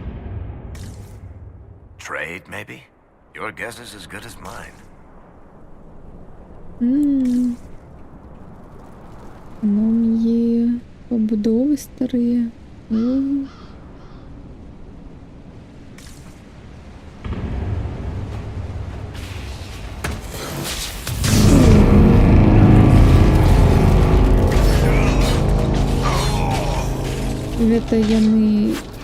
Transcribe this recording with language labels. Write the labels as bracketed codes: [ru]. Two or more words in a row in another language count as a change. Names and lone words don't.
[en] Trade, maybe? Your guess is as good as mine. [uk] Там є побудови старі. [be] Это яны...